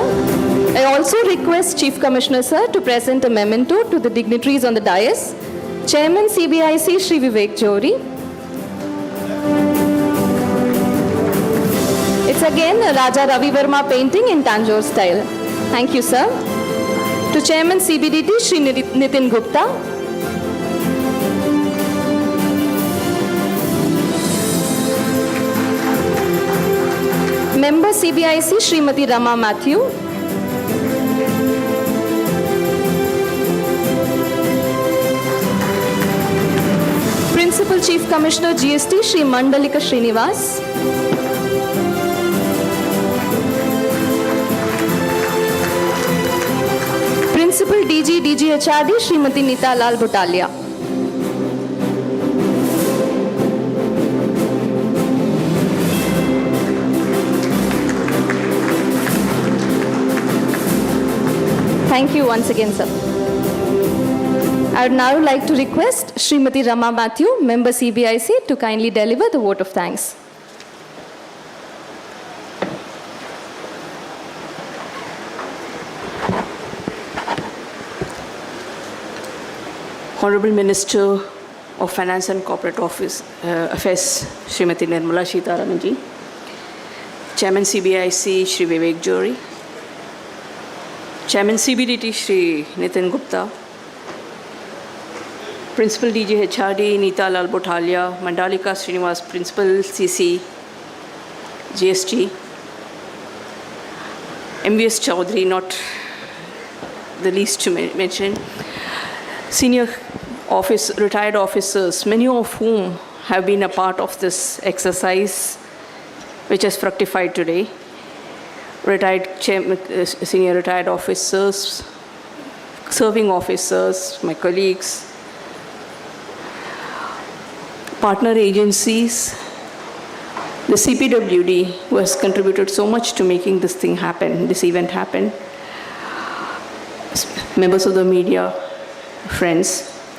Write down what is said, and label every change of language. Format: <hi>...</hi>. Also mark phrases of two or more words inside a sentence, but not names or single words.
<en>I also request Chief Commissioner, sir, to present a memento to the dignitaries on the dais. Chairman CBIC, Shri Vivek Johri. It's again a Raja Ravi Verma painting in Tanjore style. Thank you, sir. To Chairman CBDT, Shri Nitin Gupta. Member CBIC, Srimati Rama Mathew. Principal Chief Commissioner GST, Shri Mandalika Srinivas. Principal DG HRD, Srimati Nita Lal Butalia. Thank you once again, sir. I would now like to request Srimati Rama Mathew, Member CBIC, to kindly deliver the vote of thanks. Honorable Minister of Finance and Corporate Affairs, Srimati Nirmala Sitharaman ji, Chairman CBIC, Shri Vivek Johri, Chairman CBDT, Shri Nitin Gupta, Principal DG HRD, Nita Lal Butalia, Mandalika Srinivas, Principal CC, GST, MVS Chaudhary, not the least to mention, senior retired officers, many of whom have been a part of this exercise, which has fructified today. Senior retired officers, serving officers, my colleagues, partner agencies, the CPWD, who has contributed so much to making this thing happen, this event happen, members of the media, friends.</en>